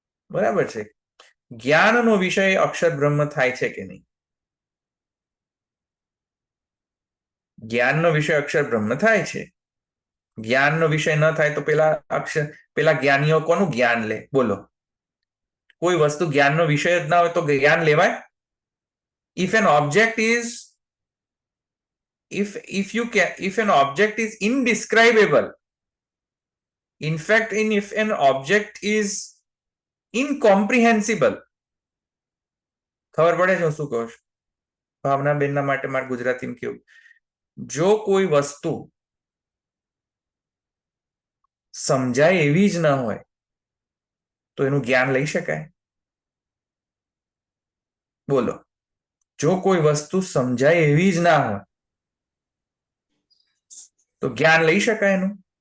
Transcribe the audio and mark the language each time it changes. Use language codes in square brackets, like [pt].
[gu] બરાબર છે, જ્ઞાનનો વિષય અક્ષર બ્રહ્મ થાય છે કે નહીં? જ્ઞાનનો વિષય અક્ષર બ્રહ્મ થાય છે. જ્ઞાનનો વિષય ન થાય તો પેલા જ્ઞાનીઓ કોનું જ્ઞાન લે? બોલો. કોઈ વસ્તુ જ્ઞાનનો વિષય જ ના હોય તો જ્ઞાન લેવાય? [en] If an object is if an object is indescribable, in fact, if an object is incomprehensible, [gu] ખબર પડે છે હું શું કહું છું? ભાવનાબેનના માટે મારે ગુજરાતીમાં કેવું, જો કોઈ વસ્તુ સમજાય એવી જ ન હોય તો એનું જ્ઞાન લઈ શકાય? બોલો. જો કોઈ વસ્તુ સમજાય એવી જ ના હોય તો જ્ઞાન લઈ શકાય એનું?